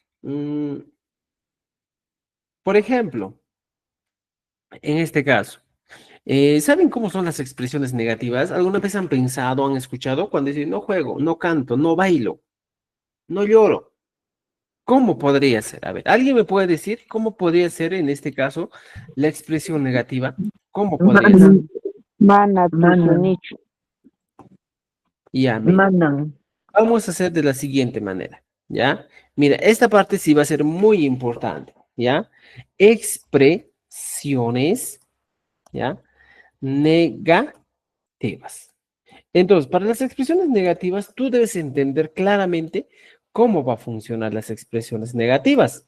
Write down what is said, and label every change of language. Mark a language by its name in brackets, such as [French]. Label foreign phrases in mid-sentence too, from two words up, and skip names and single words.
[Spanish] Por ejemplo, en este caso, ¿saben cómo son las expresiones negativas? ¿Alguna vez han pensado, han escuchado cuando dicen no juego, no canto, no bailo, no lloro? ¿Cómo podría ser? A ver, ¿alguien me puede decir cómo podría ser en este caso la expresión negativa? ¿Cómo podría ser? [Quechua] Mana Manan, tusunichu. [Spanish] Ya, mira, [Quechua] manan, [Spanish] vamos a hacer de la siguiente manera, ¿ya? Mira, esta parte sí va a ser muy importante, ¿ya? Expresiones, ¿ya? Negativas. Entonces, para las expresiones negativas, tú debes entender claramente cómo va a funcionar las expresiones negativas.